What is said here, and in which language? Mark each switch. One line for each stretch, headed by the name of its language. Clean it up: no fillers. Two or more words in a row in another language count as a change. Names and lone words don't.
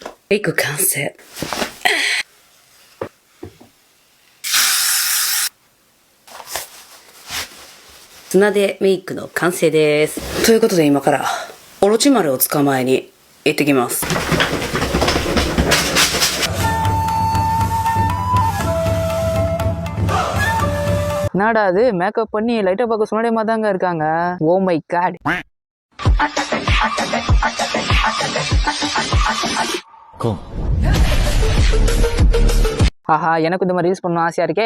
Japanese: メイク完成。砂でメイクの完成です。ということで今からオロチマルを捕まえに行ってきます。
Tamil: என்னடா அது மேக்கப் பண்ணி லைட்டா பார்க்க சொன்னதே மாதிரி தாங்க இருக்காங்க.
English: Oh my God.
Tamil: ஆஹா, எனக்கு இந்த மாதிரி ரீல்ஸ் பண்ணணும் ஆசையா இருக்கே.